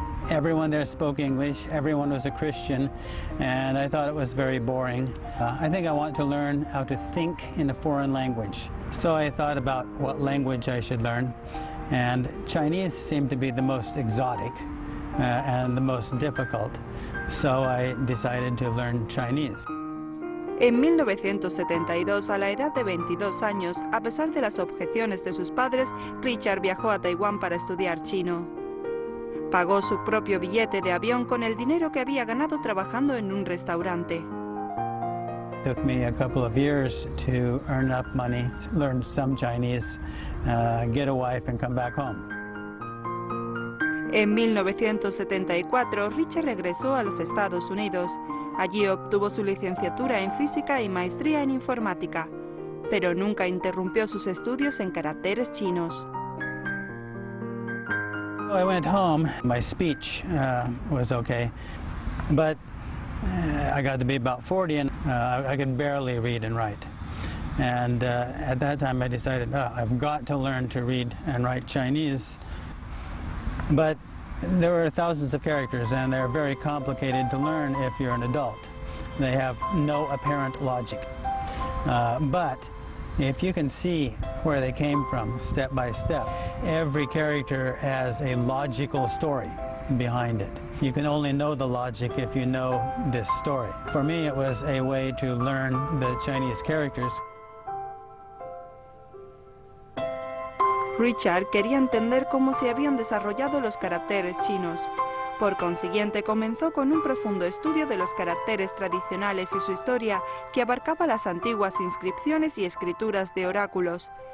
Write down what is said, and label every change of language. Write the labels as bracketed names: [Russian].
[English] Everyone there spoke English, everyone was a Christian, and I thought it was very boring. I think I want to learn how to think in a foreign language. So I thought about what language I should learn, and Chinese seemed to be the most exotic and the most difficult, so I decided to learn Chinese. [Spanish] En 1972, a la edad de 22 años, a pesar de las objeciones de sus padres, Richard viajó a Taiwán para estudiar chino. Pagó su propio billete de avión con el dinero que había ganado trabajando en un restaurante. [English] It took me a couple of years to earn enough money to learn some Chinese, get a wife and come back home. [Spanish] En 1974, Richard regresó a los Estados Unidos. Allí obtuvo su licenciatura en física y maestría en informática, pero nunca interrumpió sus estudios en caracteres chinos. [English] I went home. My speech was okay, but I got to be about 40 and I could barely read and write. And at that time I decided, I've got to learn to read and write Chinese. But there were thousands of characters and they're very complicated to learn if you're an adult. They have no apparent logic. But if you can see where they came from step by step, every character has a logical story behind it. You can only know the logic if you know this story. For me, it was a way to learn the Chinese characters. [Spanish] Richard quería entender cómo se habían desarrollado los caracteres chinos. Por consiguiente, comenzó con un profundo estudio de los caracteres tradicionales y su historia, que abarcaba las antiguas inscripciones y escrituras de oráculos.